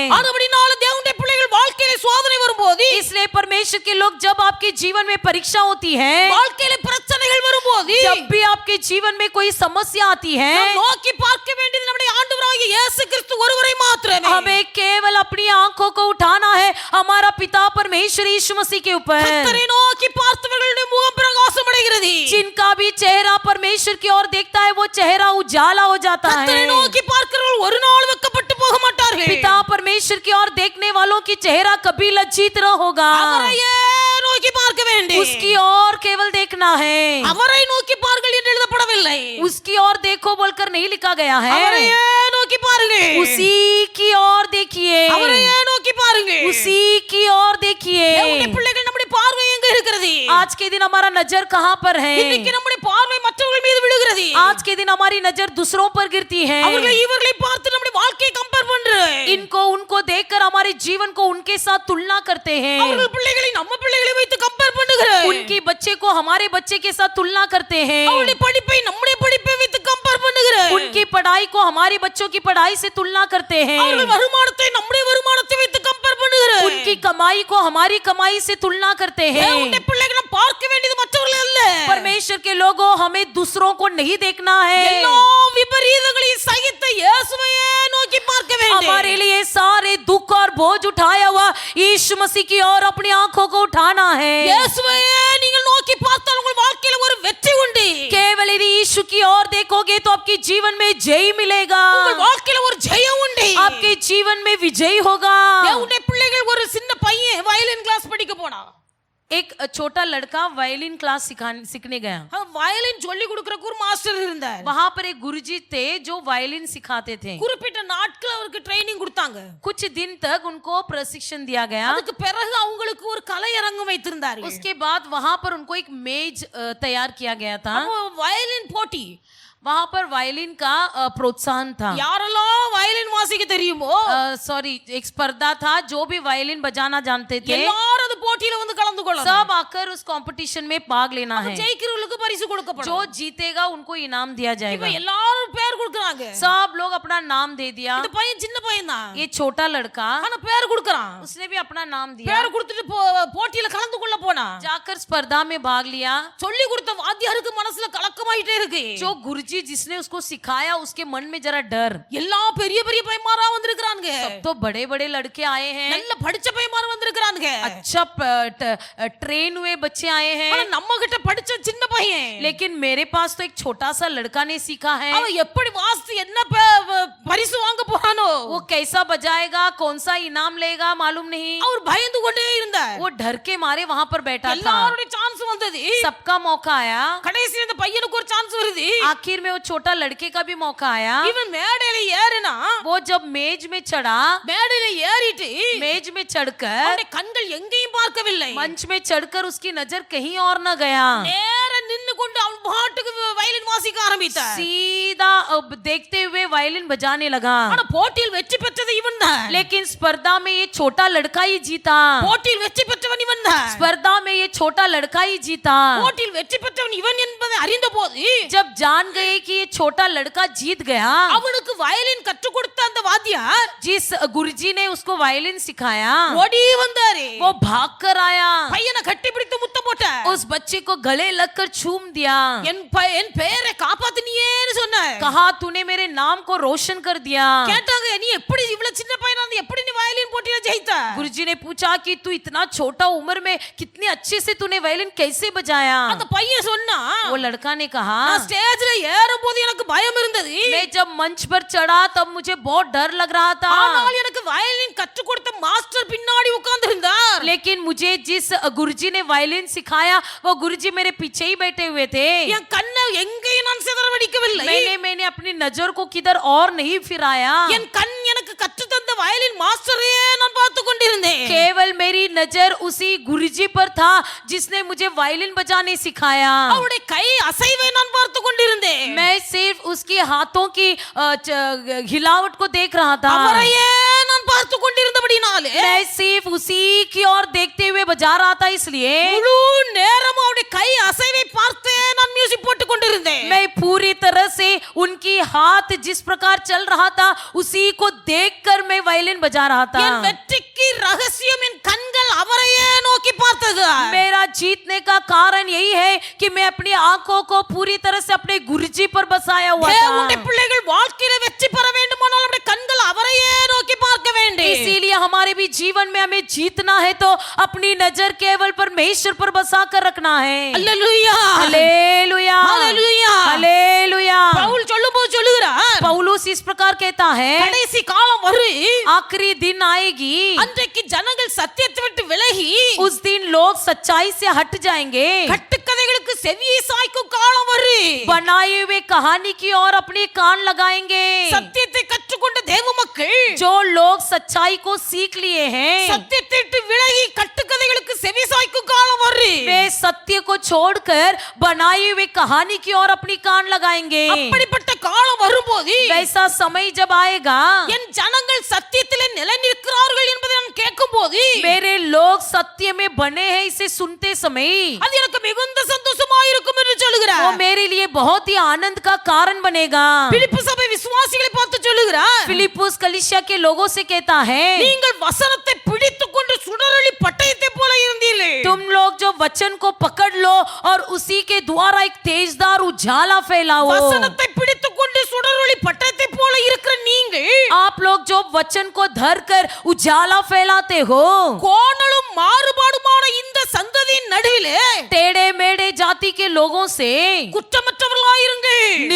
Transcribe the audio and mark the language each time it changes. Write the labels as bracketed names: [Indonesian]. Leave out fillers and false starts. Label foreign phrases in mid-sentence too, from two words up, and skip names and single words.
[Tamil] அதுபடினால தேவனுடைய பிள்ளைகள் வாழ்க்கையில சோதனை வரும்போது, [Hindi] इसलिए परमेश्वर के लोग, जब आपके जीवन में परीक्षा होती है, [Tamil] வாழ்க்கையில பிரச்சனைகள் வரும்போது, [Hindi] जब भी आपके जीवन में कोई समस्या आती है, [Tamil] நாம் நோக்கி பார்க்க வேண்டியது நம்முடைய ஆண்டவராகிய இயேசு கிறிஸ்து ஒருவரை மாத்திரமே. [Hindi] हमें केवल अपनी आंखों को उठाना है हमारा पिता परमेश्वर यीशु मसीह के ऊपर। [Tamil] கர்த்தரை நோக்கி பார்த்தவர்களுடைய முகம் பிரகாசம் அடைகிறது. [Hindi] जिनका भी चेहरा परमेश्वर की ओर देखता है, वो चेहरा उजाला हो जाता [Tamil] கர்த்தரை [Hindi] है। [Tamil] நோக்கி பார்க்கிறவர்கள் ஒரு நாள் வெட்கப்பட்டு போக மாட்டார்கள். [Hindi] पिता परमेश्वर की ओर देखने वालों की चेहरा कभी लज्जित न होगा। [Tamil] அவரையே நோக்கி பார்க்க வேண்டும். [Hindi] उसकी ओर केवल देखना है। [Tamil] அவரை நோக்கி பாருங்கள் என்று எழுதப்படவில்லை. [Hindi] उसकी ओर देखो बोलकर नहीं लिखा गया है। [Tamil] அவரையே நோக்கி பாருங்கள். [Hindi] उसी की ओर देखिए, [Tamil] அவரையே நோக்கி பாருங்கள். [Hindi] उसी की ओर देखिए। [Tamil] தேவனுடைய பிள்ளைகள் நம்முடைய பார்வை எங்க இருக்கிறது? [Hindi] आज के दिन हमारा नजर कहाँ पर है? [Tamil] இன்னைக்கு நம்முடைய பார்வை மற்றவர்கள் மீது விழுகிறது. [Hindi] आज के दिन हमारी नजर दूसरों पर गिरती है। [Tamil] அவர்களை இவர்களை பார்த்து நம்முடைய வாழ்க்கையை கம்பேர் பண்றோம். [Hindi] इनको उनको देखकर हमारे जीवन को उनके साथ तुलना करते हैं। [Tamil] அவர்கள் பிள்ளைகளை நம்ம பிள்ளைகளை வைத்து கம்பேர் பண்ணுகிறோம். [Hindi] उनकी बच्चे को हमारे बच्चे के साथ तुलना करते हैं। [Tamil] அவருடைய படிப்பை நம்முடைய படிப்பை வைத்து கம்பேர் பண்ணுகிறோம். [Hindi] उनकी पढ़ाई को हमारे बच्चों की पढ़ाई से तुलना करते हैं। [Tamil] அவர்கள் வருமானத்தை நம்முடைய வருமானத்தை வைத்து கம்பேர் பண்ணுகிறோம். [Hindi] उनकी कमाई को हमारी कमाई से तुलना करते हैं। [Tamil] தேவனுடைய பிள்ளைகளை நாம் பார்க்க வேண்டியது மற்றவர்கள் அல்ல. [Hindi] परमेश्वर के लोगों, हमें दूसरों को नहीं देखना है। [Tamil] எல்லா விபரீதங்களையும் சகித்த இயேசுவையே நோக்கி பார்க்க வேண்டும். [Hindi] हमारे लिए सारे दुख और बोझ उठाया हुआ यीशु मसीह की ओर अपनी आंखों को उठाना है। [Tamil] இயேசுவையே நீங்கள் நோக்கி பார்த்தால் உங்கள் வாழ்க்கையில ஒரு வெற்றி உண்டு. [Hindi] केवल यदि यीशु की ओर देखोगे तो आपके जीवन में जय मिलेगा, [Tamil] உங்கள் வாழ்க்கையில ஒரு ஜெயம் உண்டு. [Hindi] आपके जीवन में विजय होगा। [Tamil] தேவனுடைய பிள்ளைகள் ஒரு சின்ன பையன் வயலின் கிளாஸ் படிக்க போனான். [Hindi] एक छोटा लड़का वायलिन क्लास सीखने गया। [Tamil] வயலின் சொல்லி கொடுக்கறக்கு ஒரு மாஸ்டர் இருந்தார். [Hindi] वहां पर एक गुरुजी थे जो वायलिन सिखाते थे। [Tamil] குறிப்பிட்ட நாட்கள் அவருக்கு ட்ரைனிंग கொடுத்தாங்க. [Hindi] कुछ दिन तक उनको प्रशिक्षण दिया गया। [Tamil] அதுக்கு பிறகு அவங்களுக்கு ஒரு கலையரங்கம் வைத்திருந்தார்கள். [Hindi] उसके बाद वहां पर उनको एक मेज तैयार किया गया था। [Tamil] வயலின் போட்டி, [Hindi] वहां पर वायलिन का प्रोत्साहन था। [Tamil] யாரெல்லாம் வயலின் வாசிக்க தெரியுமோ [Hindi] सॉरी एक स्पर्धा था, जो भी वायलिन बजाना जानते थे [Tamil] எல்லாரும் அந்த போட்டியில வந்து கலந்து கொள்ளணும். [Hindi] सब आकर उस कंपटीशन में भाग लेना है। [Tamil] ஜெயிக்கிறவங்களுக்கு பரிசு கொடுக்கப்படும். [Hindi] जो जीतेगा उनको इनाम दिया [Tamil] இப்ப [Hindi] जाएगा। [Tamil] எல்லாரும் பேர் கொடுக்கறாங்க. [Hindi] सब लोग अपना नाम दे दिया। [Tamil] இந்த பையன் சின்ன பையன் தான். [Hindi] ये छोटा लड़का [Tamil] ஆனா பேர் கொடுக்கறான். [Hindi] उसने भी अपना नाम दिया। [Tamil] பேர் கொடுத்துட்டு போட்டியில கலந்து கொள்ள போனா [Hindi] जाकर स्पर्धा में भाग लिया। [Tamil] சொல்லி கொடுத்த வாத்தியாருக்கு மனசுல கலக்கமாயிட்டே இருக்கு. [Hindi] जो गुरुजी जिसने उसको सिखाया उसके मन में जरा डर। [Tamil] எல்லா பெரிய பெரிய பையன்மாரா வந்திருக்காங்க. [Hindi] सब तो बड़े बड़े लड़के आए हैं, [Tamil] நல்ல படிச்ச பையன்மார் வந்திருக்காங்க. [Hindi] अच्छा ट्रेन हुए बच्चे आए हैं। [Tamil] ஆனா நம்ம கிட்ட படிச்ச சின்ன பையன், [Hindi] लेकिन मेरे पास तो एक छोटा सा लड़का ने सीखा है। [Tamil] அவன் எப்படி வாசித்து என்ன பரிசு வாங்க போறானோ, [Hindi] वो कैसा बजाएगा, कौन सा इनाम लेगा मालूम नहीं। [Tamil] அவர் பயந்து கொண்டே இருந்தார். [Hindi] वो डर के मारे वहां पर बैठा था। [Tamil] எல்லாரோட சான்ஸ் வந்தது. [Hindi] सबका मौका आया। [Tamil] கடைசில இந்த பையனுக்கு ஒரு சான்ஸ் வருது. [Hindi] आखिर में वो छोटा लड़के का भी मौका आया। [Tamil] இவன் மேடையில ஏறினா, [Hindi] वो जब मेज में चढ़ा, [Tamil] மேடையில ஏறிட்டு [Hindi] मेज में चढ़कर [Tamil] அவனுடைய கண்கள் எங்கேயும் பார்க்கவில்லை. [Hindi] मंच में चढ़कर उसकी नजर कहीं और न गया। [Tamil] நேர நின்னு கொண்டு அவன் பாட்டுக்கு வயலின் வாசிக்க ஆரம்பித்தார். [Hindi] सीधा अब देखते हुए वायलिन बजाने लगा। [Tamil] ஆனா போட்டியில் வெற்றி பெற்றது இவன் தான். [Hindi] लेकिन स्पर्धा में ये छोटा लड़का ही जीता। [Tamil] போட்டியில் வெற்றி பெற்றவன் இவன் தான். [Hindi] स्पर्धा में ये छोटा लड़का ही जीता। [Tamil] போட்டியில் வெற்றி பெற்றவன் இவன் என்பதை அறிந்தபோது [Hindi] जब जान गए कि ये छोटा लड़का जीत गया, [Tamil] அவனுக்கு வயலின் கற்றுக் கொடுத்த அந்த வாத்தியார் [Hindi] जिस गुरुजी ने उसको वायलिन सिखाया [Tamil] ஓடி வந்தாரு. [Hindi] वो भाग कर आया, [Tamil] பையனை கட்டி பிடித்து முத்தம் போட்டார். [Hindi] उस बच्चे को गले लगकर चूम दिया। [Tamil] என் பெயரை காப்பாத்தினியேன்னு சொன்னார். [Hindi] कहा तूने मेरे नाम को रोशन कर दिया। [Tamil] கேட்டாங்க, நீ எப்படி இவ்வளவு சின்ன பையனா இருந்து எப்படி நீ வயலின் போட்டியில ஜெயித்த? [Hindi] गुरुजी ने पूछा कि तू इतना छोटा उम्र में कितने अच्छे से तूने वायलिन कैसे बजाया। [Tamil] அந்த பையன் சொன்னா, [Hindi] वो लड़का ने कहा [Tamil] நான் ஸ்டேஜ்ல ஏறும்போது எனக்கு பயம் இருந்தது. [Hindi] मैं जब मंच पर चढ़ा तब मुझे बहुत डर लग रहा था, [Tamil] ஆனால் எனக்கு வயலின் கற்றுக் கொடுத்த மாஸ்டர் பின்னாடி உட்கார்ந்து இருந்தார். [Hindi] लेकिन मुझे जिस गुरुजी ने वायलिन सिखाया वो गुरुजी मेरे पीछे ही बैठे हुए थे। [Tamil] என் கண்ணை எங்கேயும் நான் சிதறடிக்கவில்லை. [Hindi] मैंने अपनी नजर को किधर और नहीं फिराया। [Tamil] என் கண் எனக்கு கற்றுத் தந்த வயலின் மாஸ்டரே நான் பார்த்து கொண்டிருந்தேன். [Hindi] केवल मेरी नजर उसी गुरुजी पर था जिसने मुझे वायलिन बजाने सिखाया। [Tamil] அவருடைய கை அசைவை நான் பார்த்து கொண்டிருந்தேன். [Hindi] मैं सिर्फ उसके हाथों की हिलावट को देख रहा था। [Tamil] அவரையே நான் பார்த்து கொண்டிருந்தபடினாலே [Hindi] मैं सिर्फ उसी की ओर देखते हुए बजा रहा था, इसलिए [Tamil] முழு நேரம் அவருடைய கை அசைவை பார்த்தே நான் மியூசிக் போட்டு கொண்டிருந்தேன். [Hindi] मैं पूरी तरह से उनकी हाथ जिस प्रकार चल रहा था उसी को देखकर मैं वायलिन बजा रहा था। [Tamil] என் வெற்றிக்கு ரகசியம் என் கண்கள் அவரையே நோக்கி பார்த்தது. [Hindi] मेरा जीतने का कारण यही है कि मैं अपनी आंखों को पूरी तरह से अपने गुरुजी पर बसाया हुआ [Tamil] தேவனுடைய [Hindi] था। [Tamil] பிள்ளைகள் வாழ்க்கையில வெற்றி பெற வேண்டுமானால் அவருடைய கண்கள் அவரையே நோக்கி பார்க்க வேண்டும். [Hindi] इसीलिए हमारे भी जीवन में हमें जीतना है तो अपनी नजर केवल परमेश्वर पर बसा कर रखना है। [Tamil] அல்லேலூயா, [Hindi] हालेलुया, हालेलुया। हालेलुया। [Tamil] பவுல் சொல்லும்போது சொல்லுகிறார், [Hindi] पौलुस इस प्रकार कहता है, [Tamil] கடைசி காலம் வரும், [Hindi] आखिरी दिन आएगी, [Tamil] அன்றைக்கு ஜனங்கள் சத்தியத்தை விட்டு விலகி [Hindi] उस दिन लोग सच्चाई से हट जाएंगे, [Tamil] கட்டுக்கதைகளுக்கு செவியை சாய்க்கும் காலம் வரும். [Hindi] बनाए हुए कहानी की ओर अपने कान लगाएंगे। [Tamil] சத்தியத்தை கற்றுக்கொண்ட தேவ மக்கள் [Hindi] जो लोग सच्चाई को सीख लिए हैं [Tamil] சத்தியத்தை விட்டு விலகி கட்டுக்கதைகளுக்கு செவி சாய்க்கும் காலம் வரும். [Hindi] वे सत्य को छोड़कर बनाई हुई कहानी की ओर अपनी कान लगाएंगे। [Tamil] அப்படிப்பட்ட காலம் வரும்போது [Hindi] वैसा समय जब आएगा, [Tamil] என் ஜனங்கள் சத்தியத்திலே நிலைநிற்கிறார்கள் என்பதை நான் கேட்கும்போது [Hindi] मेरे लोग सत्य में बने हैं इसे सुनते समय [Tamil] அது எனக்கு மிகுந்த சந்தோஷமா இருக்கும் என்று [Hindi] वो [Tamil] சொல்லுகிறார். [Hindi] मेरे लिए बहुत ही आनंद का कारण बनेगा। [Tamil] பிலிப்பு சபை விசுவாசிகளை பார்த்து சொல்லுகிறார், [Hindi] फिलिप्पुस कलीसिया के लोगों से कहता है, [Tamil] நீங்கள் वचனத்தை பிடித்துக்கொண்டு சுடரொளி பட்டயத்தை போல இருந்தீர்கள். [Hindi] तुम लोग जो वचन को पकड़ लो और उसी के द्वारा एक तेजदार उजाला फैलाओ। [Tamil] வசனத்தை பிடித்துக்கொண்டு சுடரொளி பட்டயத்தை போல இருக்கிற நீங்கள் [Hindi] आप लोग जो वचन को धरकर उजाला फैलाते हो, [Tamil] கோணலும் மாறுபாடுமான இந்த சந்ததியின் நடுவிலே [Hindi] टेढ़े मेढ़े जाति के लोगों से [Tamil] குற்றமற்றவர்களாயிருங்கள்.